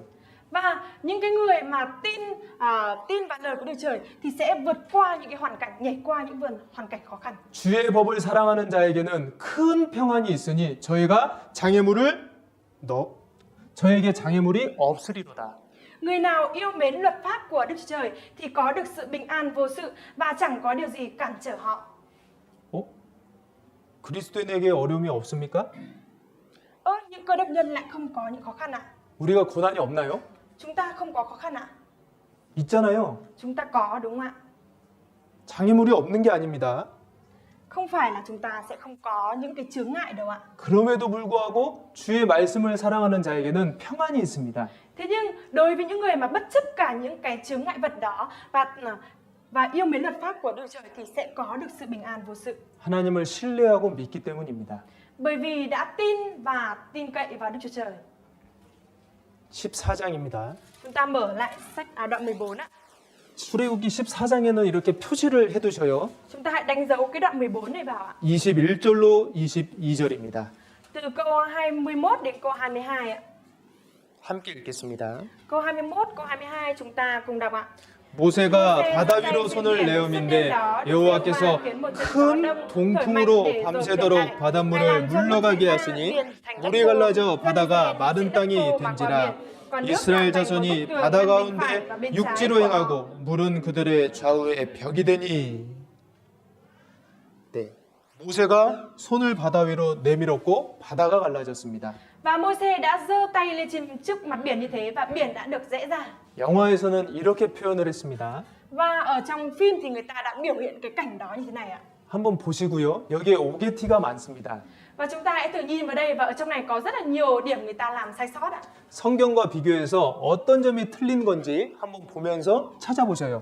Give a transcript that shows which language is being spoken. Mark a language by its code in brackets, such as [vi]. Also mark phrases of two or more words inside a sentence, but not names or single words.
[vi] Và những cái người mà tin vào lời của Đức Trời thì sẽ vượt qua những cái hoàn cảnh, nhảy qua những hoàn cảnh khó khăn. [ko] 주의 법을 사랑하는 자에게는 큰 평안이 있으니 저에게 장애물이 없으리로다. [vi] Người nào yêu mến luật pháp của Đức Chúa Trời thì có được sự bình an vô sự và chẳng có điều gì cản trở họ. [ko] 그리스도인에게 어려움이 없습니까? [vi] Những cơ đốc nhân lại không có những khó khăn ạ? [ko] 우리가 고난이 없나요? [vi] Chúng ta không có khó khăn ạ? [ko] 있잖아요. [vi] Chúng ta có đúng không ạ? [ko] 장애물이 없는 게 아닙니다. [vi] Không phải là chúng ta sẽ không có những cái chướng ngại đâu ạ. [ko] 그럼에도 불구하고 주의 말씀을 사랑하는 자에게는 평안이 있습니다. [vi] Thế nhưng đối với những người mà bất chấp cả những cái chướng ngại vật đó và yêu mến luật pháp của Đức Trời thì sẽ có được sự bình an vô sự. [ko] 하나님을 신뢰하고 믿기 때문입니다. [vi] Bởi vì đã tin và tin cậy vào Đức Chúa Trời. [ko] 14장입니다. [vi] Chúng ta mở lại đoạn 14 ạ. [ko] 출애굽기 14장에는 이렇게 표시를 해두셔요. [vi] Chúng ta hãy đánh dấu cái đoạn 14 này vào ạ. [ko] 21절로 22절입니다. [vi] Từ câu 21 đến câu 22 ạ. [ko] 함께 읽겠습니다. [vi] Câu 21, câu 22 chúng ta cùng đọc ạ. [ko] 모세가 바다 위로 손을 내어민데 여호와께서 큰 동풍으로 밤새도록 바닷물을 물러가게 하시니 물이 갈라져 바다가 마른 땅이 된지라. 이스라엘 자손이 바다 가운데 육지로 행하고 물은 그들의 좌우에 벽이 되니. 네, 모세가 손을 바다 위로 내밀었고 바다가 갈라졌습니다. [vi] Và Môi-se đã giơ tay lên trên trước mặt biển như thế và biển đã được rẽ ra. [ko] 영화에서는 이렇게 표현을 했습니다. [vi] Và ở trong phim thì người ta đã biểu hiện cái cảnh đó như thế này ạ. [ko] 한번 보시고요. 여기에 오게티가 많습니다. [vi] Và chúng ta hãy thử nhìn vào đây và ở trong này có rất là nhiều điểm người ta làm sai sót ạ. [ko] 성경과 비교해서 어떤 점이 틀린 건지 한번 보면서 찾아보셔요.